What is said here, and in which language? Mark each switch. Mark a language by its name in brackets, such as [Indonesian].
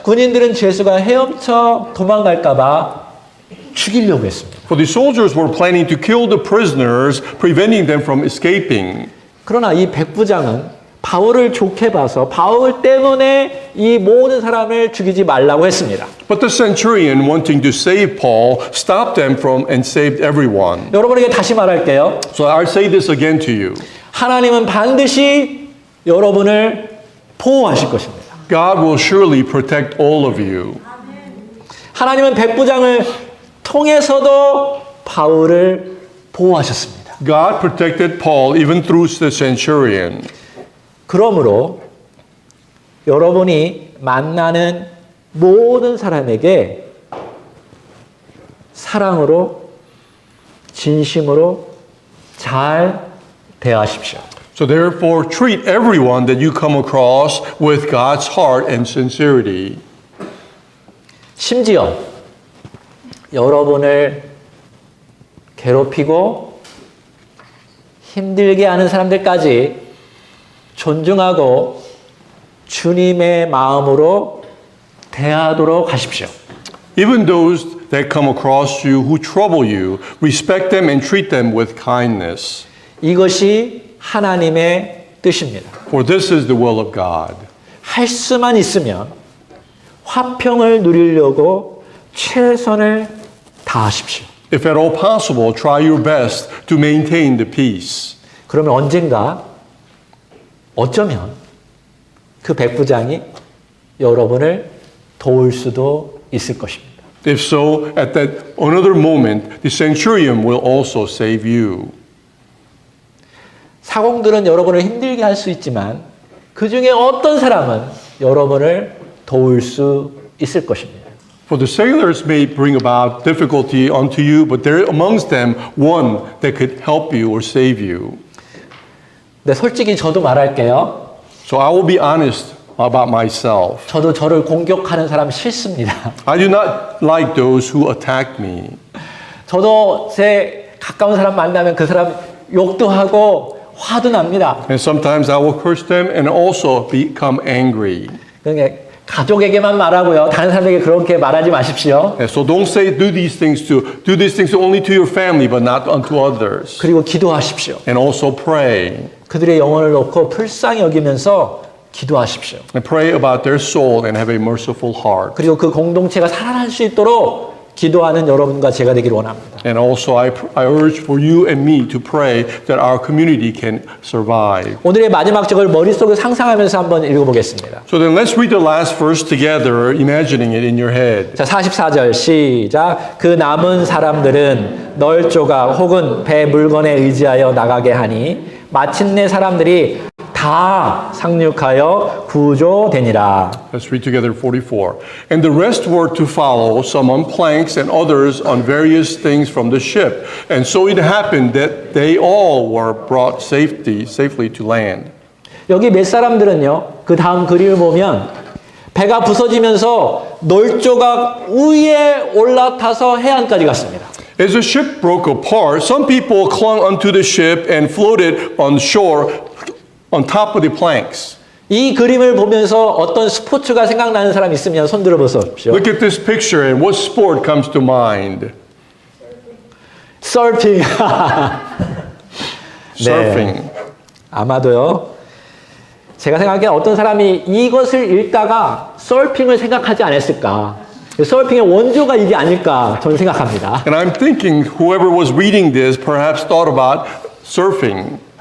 [Korean] 군인들은 죄수가 헤엄쳐 도망갈까 봐 죽이려고 했습니다. [English] For the soldiers were planning to kill the prisoners, preventing them from escaping. [Korean] 그러나 이 백부장은 바울을 좋게 봐서 바울 때문에 이 모든 사람을 죽이지 말라고 했습니다. [English] But the centurion, wanting to save Paul, stopped them from and saved everyone. [Korean] 여러분에게 다시 말할게요. [English] So I say this again to you. [Korean] 하나님은 반드시 여러분을 보호하실 것입니다. [English] God will surely protect all of you. [Korean] 하나님은 백부장을 통해서도 바울을 보호하셨습니다. [English] God protected Paul even through the centurion. [Korean] 그러므로 여러분이 만나는 모든 사람에게 사랑으로 진심으로 잘 대하십시오. [English] So therefore treat everyone that you come across with God's heart and sincerity. [Korean] 심지어 여러분을 괴롭히고 힘들게 하는 사람들까지 존중하고 주님의 마음으로 대하도록 하십시오. [English] Even those that come across you who trouble you, respect them and treat them with kindness. [Korean] 이것이 하나님의 뜻입니다. [English] For this is the will of God. [Korean] 할 수만 있으면 화평을 누리려고 최선을 다하십시오. [English] If at all possible, try your best to maintain the peace. [Korean] 그러면 언젠가 어쩌면 그 백부장이 여러분을 도울 수도 있을 것입니다. [English] If so, at that another moment, the centurion will also save you. [Korean] 사공들은 여러분을 힘들게 할 수 있지만 그 중에 어떤 사람은 여러분을 도울 수 있을 것입니다. [English] For the sailors may bring about difficulty unto you, but there amongst them one that could help you or save you. [Korean] 근데 솔직히 저도 말할게요. [English] So I will be honest about myself. [Korean] 저도 저를 공격하는 사람 싫습니다. [English] I do not like those who attack me. [Korean] 저도 제 가까운 사람 만나면 그 사람 욕도 하고 화도 납니다. [English] And sometimes I will curse them and also become angry. [Korean] 그러니까 가족에게만 말하고요. 다른 사람에게 그렇게 말하지 마십시오. [English] And so don't say do these things only to your family, but not unto others. [Korean] 그리고 기도하십시오. [English] And also pray. [Korean] 그들의 영혼을 놓고 불쌍히 여기면서 기도하십시오. [English] And pray about their soul and have a merciful heart. [Korean] 그리고 그 공동체가 살아날 수 있도록 기도하는 여러분과 제가 되기를 원합니다. [English] And also, I urge for you and me to pray that our community can survive. [Korean] 오늘의 마지막 절을 머릿속에 상상하면서 한번 읽어보겠습니다. [English] So then let's read the last verse together, imagining it in your head. [Korean] 자, 44절 시작. 그 남은 사람들은 널조각 혹은 배 물건에 의지하여 나가게 하니 마침내 사람들이 다 상륙하여 구조되니라. [English] Let's read together 44. And the rest were to follow, some on planks and others on various things from the ship. And so it happened that they all were brought safely to land. [Korean] 여기 몇 사람들은요, 그 다음 그림을 보면 배가 부서지면서 널조각 위에 올라타서 해안까지 갔습니다. [English] As the ship broke apart, some people clung onto the ship and floated on shore on top of the planks. [Korean] 이 그림을 보면서 어떤 스포츠가 생각나는 사람 있으면 손 들어 보십시오. [English] Look at this picture and what sport comes to mind? [Korean] 서핑. [English] Surfing. [Korean] 아마도요. 제가 생각하기에 어떤 사람이 이것을 읽다가 서핑을 생각하지 않았을까. 서핑의 원조가 이게 아닐까 저는 생각합니다. [English] And I'm thinking whoever was reading this perhaps thought about surfing.